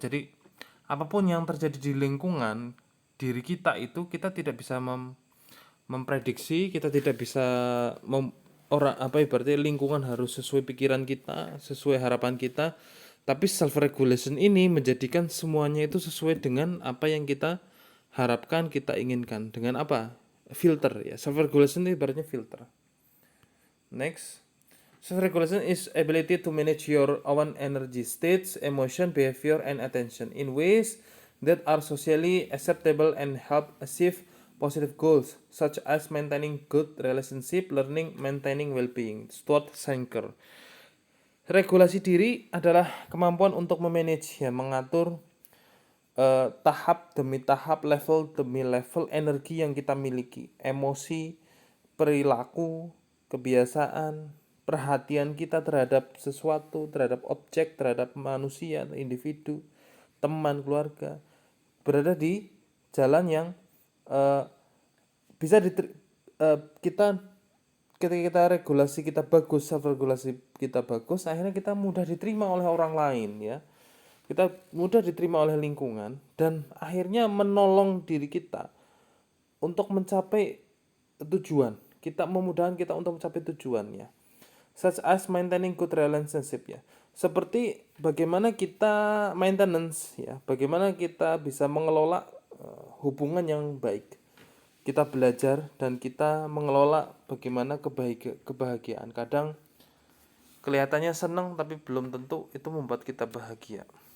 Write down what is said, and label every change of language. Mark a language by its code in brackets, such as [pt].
[id] Jadi apapun yang terjadi di lingkungan diri kita itu, kita tidak bisa memprediksi, kita tidak bisa orang apa, ibaratnya lingkungan harus sesuai pikiran kita, sesuai harapan kita, tapi self regulation ini menjadikan semuanya itu sesuai dengan apa yang kita harapkan, kita inginkan, dengan apa, filter, ya. Self regulation itu ibaratnya filter. [en] Next, self regulation is ability to manage your own energy states, emotion, behavior, and attention in ways that are socially acceptable and help achieve positive goals, such as maintaining good relationship, learning, maintaining well-being. Stuart Shanker. [id] Regulasi diri adalah kemampuan untuk memanage, ya, mengatur tahap demi tahap, level demi level energi yang kita miliki, emosi, perilaku, kebiasaan, perhatian kita terhadap sesuatu, terhadap objek, terhadap manusia, individu, teman, keluarga, berada di jalan yang eh, bisa kita, ketika kita regulasi kita bagus, self regulasi kita bagus, akhirnya kita mudah diterima oleh orang lain, ya. Kita mudah diterima oleh lingkungan dan akhirnya menolong diri kita untuk mencapai tujuan. Kita memudahkan kita untuk mencapai tujuannya. [en] Such as maintaining good relationship, ya. [id] Seperti bagaimana kita maintenance, ya. Bagaimana kita bisa mengelola hubungan yang baik. Kita belajar dan kita mengelola bagaimana kebahagiaan. Kadang kelihatannya senang tapi belum tentu itu membuat kita bahagia.